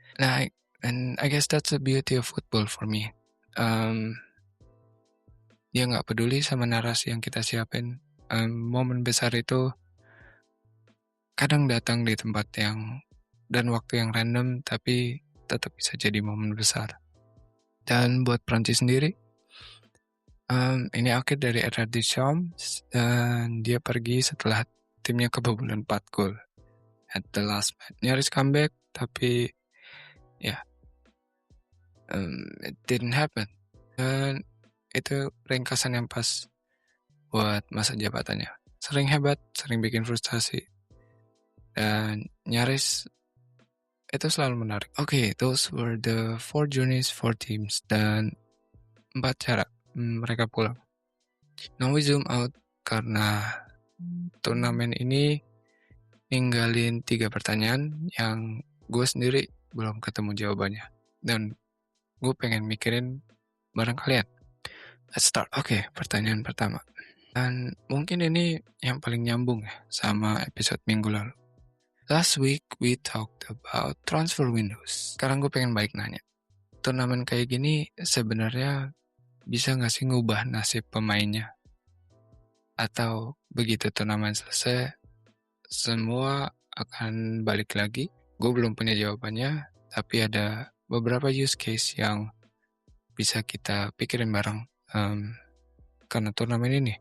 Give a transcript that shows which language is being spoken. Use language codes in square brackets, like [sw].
[en] Nah, and I guess that's the beauty of football for me. [id] Dia nggak peduli sama narasi yang kita siapin. Momen besar itu kadang datang di tempat yang dan waktu yang random, tapi tetap bisa jadi momen besar. Dan buat Prancis sendiri, ini akhir dari era Deschamps, dan dia pergi setelah timnya kebobolan 4 gol [en] at the last match. [id] Nyaris comeback, tapi [en] it didn't happen. [id] Dan itu ringkasan yang pas buat masa jabatannya. Sering hebat, sering bikin frustasi, dan nyaris itu selalu menarik. [en] Okay, those were the 4 journeys, 4 teams, [id] dan 4 cara mereka pulang. [en] Now we zoom out [id] karena turnamen ini ninggalin 3 pertanyaan yang gue sendiri belum ketemu jawabannya. Dan gue pengen mikirin bareng kalian. [en] Let's start. [id] Okay, pertanyaan pertama. Dan mungkin ini yang paling nyambung ya sama episode minggu lalu. [en] Last week we talked about transfer windows. [id] Sekarang gue pengen balik nanya. Turnamen kayak gini sebenarnya bisa gak sih ngubah nasib pemainnya? Atau begitu turnamen selesai, semua akan balik lagi? Gue belum punya jawabannya, tapi ada beberapa use case yang bisa kita pikirin bareng karena turnamen ini.